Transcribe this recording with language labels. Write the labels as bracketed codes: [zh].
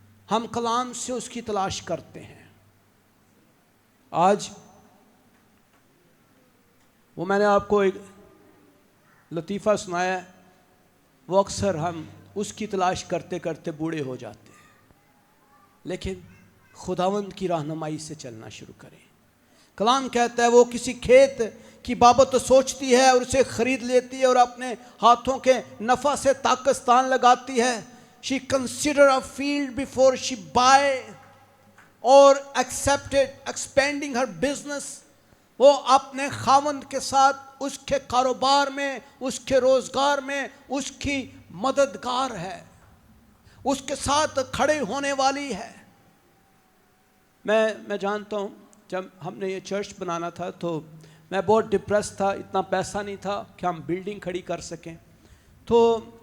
[ur] ہم کلام سے اس کی تلاش کرتے ہیں. آج وہ میں نے آپ کو ایک لطیفہ سنایا، وہ اکثر ہم اس کی تلاش کرتے کرتے بوڑھے ہو جاتے ہیں. لیکن خداوند کی رہنمائی سے چلنا شروع کریں. کلام کہتا ہے وہ کسی کھیت کی بابت تو سوچتی ہے اور اسے خرید لیتی ہے اور اپنے ہاتھوں کے نفع سے طاقتستان لگاتی ہے. [en] She consider a field before she buy or accepted expanding her business. [ur] وہ اپنے خاوند کے ساتھ اس کے کاروبار میں، اس کے روزگار میں اس کی مددگار ہے، اس کے ساتھ کھڑے ہونے والی ہے. میں جانتا ہوں جب ہم نے یہ چرچ بنانا تھا تو میں بہت ڈپریس تھا. اتنا پیسہ نہیں تھا کہ ہم بلڈنگ کھڑی کر سکیں. تو